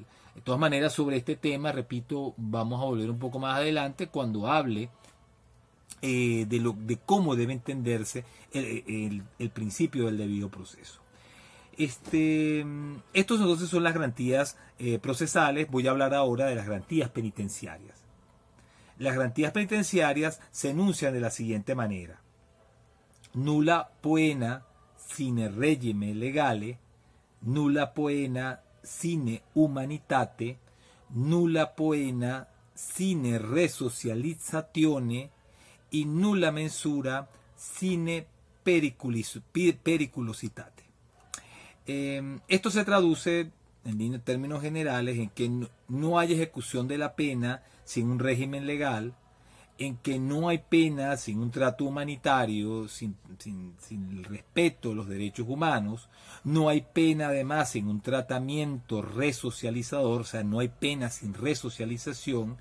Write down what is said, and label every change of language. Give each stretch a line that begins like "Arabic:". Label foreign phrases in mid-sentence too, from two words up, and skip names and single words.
Spanish: De todas maneras, sobre este tema, repito, vamos a volver un poco más adelante cuando hable de cómo debe entenderse el principio del debido proceso. Estos entonces son las garantías procesales. Voy a hablar ahora de las garantías penitenciarias. Las garantías penitenciarias se enuncian de la siguiente manera:
Latin: nulla poena sine regime legale, nulla poena sine humanitate, nulla poena sine resocializzazione y nulla mensura sine periculositate.
Spanish: Esto se traduce en términos generales en que no hay ejecución de la pena sin un régimen legal, en que no hay pena sin un trato humanitario, sin el respeto a los derechos humanos, no hay pena además sin un tratamiento resocializador, o sea, no hay pena sin resocialización.